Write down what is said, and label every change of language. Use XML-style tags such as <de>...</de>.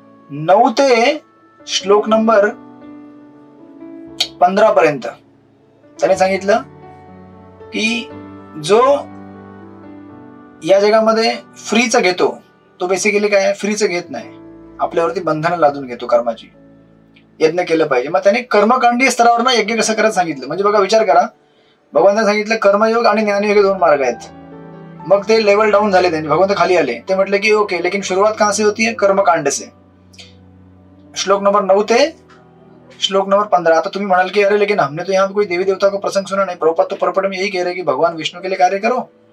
<mr>9 ते श्लोक नंबर 15 पर्यंत त्याने सांगितलं की जो या जगामध्ये फ्रीचं घेतो तो बेसिकली काय, फ्रीचं घेत नाही, आपल्यावरती बंधनं लादून घेतो कर्माची. यज्ञ केलं पाहिजे. मग त्याने कर्मकांडी स्तरावर ना यज्ञ कसं करत सांगितलं. म्हणजे बघा विचार करा, भगवंताने सांगितलं कर्मयोग आणि ज्ञानयोग हे 2 मार्ग आहेत. मग ते लेवल डाऊन झाले, त्यांनी भगवंत खाली आले. ते म्हटले की ओके,</mr> <hi>लेकिन शुरुआत कहां से होती है, कर्मकांड से.</hi> <mr>श्लोक नंबर 9 ते श्लोक नंबर 15. आता तुम्ही म्हणाल की अरे</mr> <hi>लेकिन हमने तो यहाँ कोई देवी देवता का प्रसंग सुना नहीं. प्रभुपाद तो परपट में यही कह रहे कि भगवान विष्णु के लिए कार्य करो.</hi>